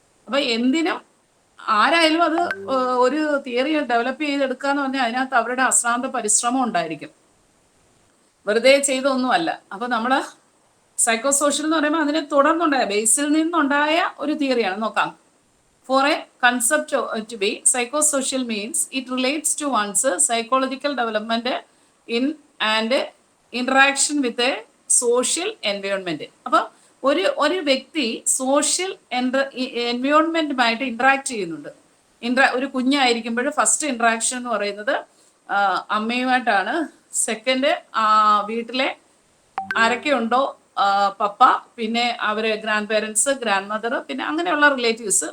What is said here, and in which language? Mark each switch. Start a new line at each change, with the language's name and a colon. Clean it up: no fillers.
Malayalam: അപ്പൊ എന്തിനും ആരായാലും അത് ഒരു തിയറി ഡെവലപ്പ് ചെയ്തെടുക്കുക എന്ന് പറഞ്ഞാൽ അതിനകത്ത് അവരുടെ അശ്രാന്ത പരിശ്രമം ഉണ്ടായിരിക്കും, വെറുതെ ചെയ്തൊന്നുമല്ല. അപ്പൊ നമ്മള് സൈക്കോസോഷ്യൽ എന്ന് പറയുമ്പോൾ അതിനെ തുടർന്നുണ്ടായ ബേസിൽ നിന്നുണ്ടായ ഒരു തിയറിയാണ്. നോക്കാം.
English: For a concept to be psychosocial means it relates to one's psychological development and interaction with a social environment.
Malayalam: അപ്പോൾ ഒരു വ്യക്തി സോഷ്യൽ എൻവയോൺമെന്റുമായിട്ട് ഇന്ററാക്ട് ചെയ്യുന്നുണ്ട്. ഒരു കുഞ്ഞായിരിക്കുമ്പോൾ ഫസ്റ്റ് ഇന്ററാക്ഷൻ എന്ന് പറയുന്നത് അമ്മയുമായിട്ടാണ്. സെക്കൻഡ് വീട്ടിലെ ആരൊക്കെ ഉണ്ടോ, പപ്പ, പിന്നെ അവര് ഗ്രാൻഡ് പേരൻസ്, ഗ്രാൻഡ് മദർ, പിന്നെ അങ്ങനെയുള്ള റിലേറ്റീവ്സ്.